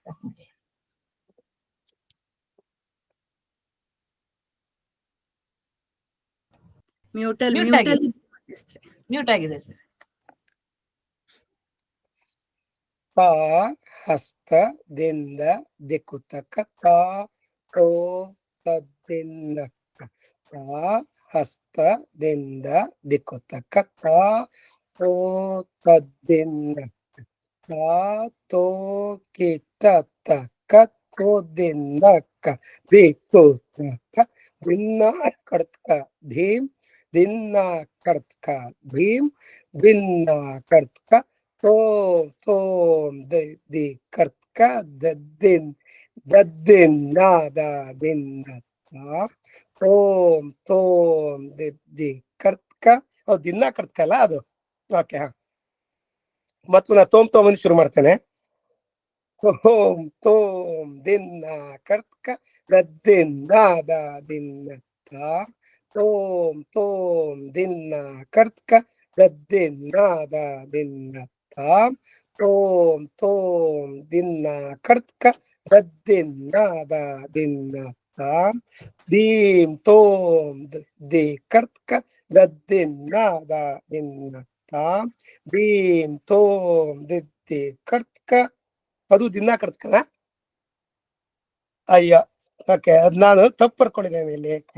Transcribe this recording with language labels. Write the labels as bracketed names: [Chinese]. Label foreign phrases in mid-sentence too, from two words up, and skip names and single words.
[Kannada] ಮ್ಯೂಟ್ ಆಗಿದೆ ಸರ್. ತಾ ಹಸ್ತದಿಂದ ದಿಕ್ಕುತಕ ತಾ ತೋ ತದ್ದಿನ್ನಕ ತಾ ಹಸ್ತದಿಂದ ದಿಕ್ಕುತಕ ತಾ ತೋ ತದ್ದಿನ್ನಕ ತಾ ತೋ ಕೀಟ ತಕ तो दिनक दिकुतक दिन्ना कर्तक धीम दिन्ना कर्तक भीम दिन्ना कर्तक तो दि कर्तक दद्दिन दद्दिन नादा दिन्ना तोम दि कर्तक ದಿನ ಕರ್ತಕಲ್ಲ ಅದು ಓಕೆ ಹಾ ಮತ್ ಪುನಃ ತೋಮ್ ಅಂತ ಶುರು ಮಾಡ್ತೇನೆ ತೋಮ್ ದಿನ ಕರ್ತಕ ದಿನ ದಿನ ತೋಮ್ ದಿನ ಕರ್ತಕ ದಿನ ದಿನ ತೋಮ್ ದಿನ ಕರ್ತಕ ದಿನ ದಿನ ಭೀಂ ತೋಮ್ ದಿ ಕರ್ತಕ ದಿನ ದಿನ ಭೀಂ ತೋಮ್ ದಿದ್ದಿ ಕರ್ತಕ ಅದು ದಿನ ಕರ್ತಕದ ಅಯ್ಯ ಓಕೆ ಅದ್ ನಾನು ತಪ್ಪು ಬರ್ಕೊಂಡಿದ್ದೇನೆ ಇಲ್ಲಿ